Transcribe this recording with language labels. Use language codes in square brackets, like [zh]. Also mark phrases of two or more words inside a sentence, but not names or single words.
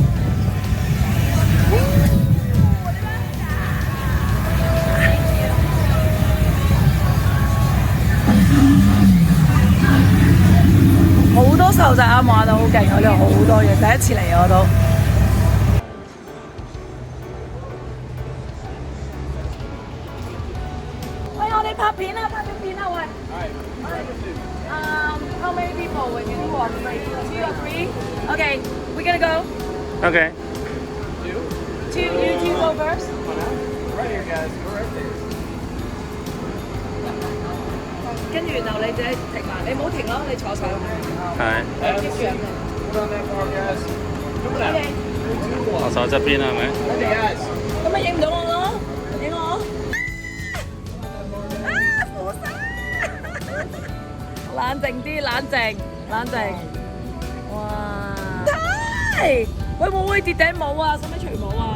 [yue] 好多細路仔啱玩到好勁，我哋好多嘢，第一次嚟我都。喂，我哋拍片啊，拍咗片啊， [en] 喂。How many people we can do on 2 or 3? Okay, we're gonna go. Okay. You two go first. Right here, guys. Go right there. [yue] 跟住然後你自己停埋，你唔好停咯，你坐上去。係。 keep 住咁。 [en] Put on that bar, guys. OK。 [yue] 我手側邊係咪？ [en] Hey, guys. [yue] 咁咪影唔到我咯，影我。冷靜啲，冷靜，冷靜。哇！係，喂，會唔會跌頂帽啊？使唔使除帽啊？